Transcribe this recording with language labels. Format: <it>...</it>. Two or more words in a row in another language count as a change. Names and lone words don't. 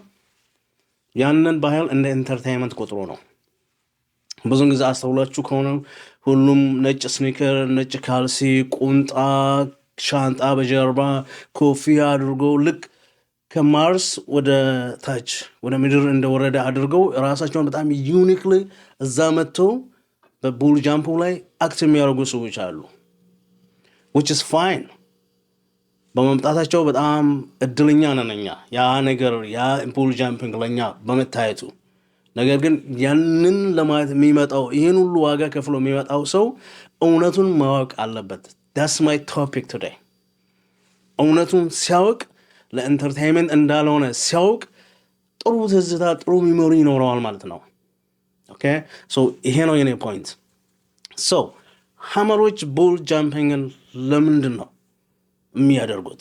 <am>ያንን ባህል እንደ ኢንተርቴይንመንት ቆጥሮ ነው። ብዙን ጊዜ አስተውላችሁ ከሆነ ሁሉም ነጭ ስኒከር፣ ነጭ ካልሲ፣ ቁንጣ፣ ሻንጣ በጀርባ ኮፊያ አድርጎ ልክ ከማርስ ወደ ታች ወደ ምድር እንደወረደ አድርገው ራሳቸውን በጣም ዩኒክሊ እዛ መጥተው በቡል ጃምፑ ላይ አክት የሚያደርጉ ሰዎች አሉ።</am> <en>which is</en> <am>fine። በመምጣታቸው በጣም እድለኛ ነን እኛ ያ ነገር ያ</am> <en>bull jumping</en> <am>ለኛ በመታየቱ። ነገር ግን ያንን ለማየት የሚመጣው ይህን ሁሉ ዋጋ ከፍሎ የሚመጣው ሰው እውነቱን ማወቅ አለበት።</am> <en>that's my topic today።</en> <am>እውነቱን ሲያውቅ ለኢንተርቴይንመንት እንዳልሆነ ሲያውቅ ጥሩ ትዝታ ጥሩ ሚሞሪ ይኖረዋል ማለት ነው።</am> <en>okay so</en> <am>ይሄ ነው የኔ ፖይንት። ሶ ሀመሮች</am> <en>bull jumping</en> <am>ለምንድን ነው የሚያደርጉት?</am>